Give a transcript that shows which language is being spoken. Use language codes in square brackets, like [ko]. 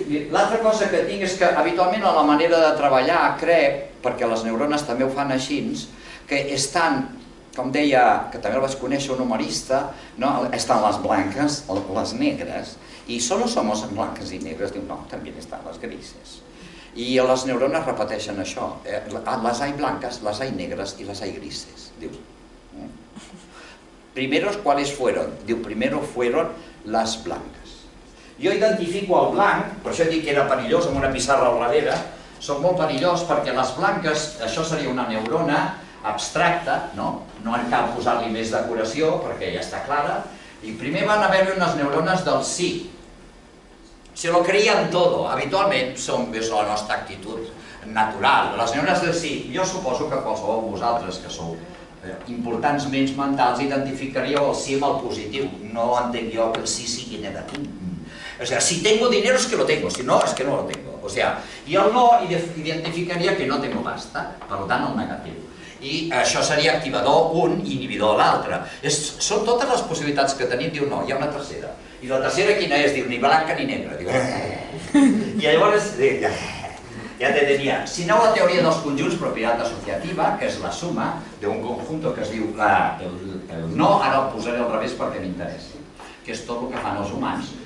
[ca] L'altra cosa que tinc és que habitualment a la manera de treballar crec, perquè les neurones també ho fan així, que estan, com deia, que també el vaig conèixer un humorista, estan les blanques, les negres, i [es] solo somos blancas y negras, [ca] diu, no, també estan les grises. I les neurones repeteixen això, [es] les hay blancas, les hay negras y las hay grises, dius. Primeros, ¿cuáles fueron? Diu, primero fueron las blancas. [ca] Jo identifico el blanc, per això dic que era perillós amb una pissarra al darrere, són molt perillós perquè les blanques, això seria una neurona abstracta, no cal posar-li més decoració perquè ja està clara, i primer van haver-hi unes neurones del sí. [es] Se lo creían todo, [ca] habitualment és la nostra actitud natural. Les neurones del sí, jo suposo que qualsevol de vosaltres que sou importants ments mentals identificaríeu el sí amb el positiu, no entenc jo que el sí sigui negatiu. [es] O sea, si tengo dinero es que lo tengo, si no es que no lo tengo. O sea, y el no identificaria que no tengo pasta, [ca] per tant el negatiu. I això seria activador un i inhibidor l'altre. Són totes les possibilitats que tenim, diu no, hi ha una tercera. I la tercera quina és? Diu ni blanca ni negra. I llavors, ja te tenia. Si no, la teoria dels conjunts, propietat associativa, que és la suma d'un conjunto que es diu el no, ara el posaré al revés perquè m'interessi, que és tot el que fan els humans.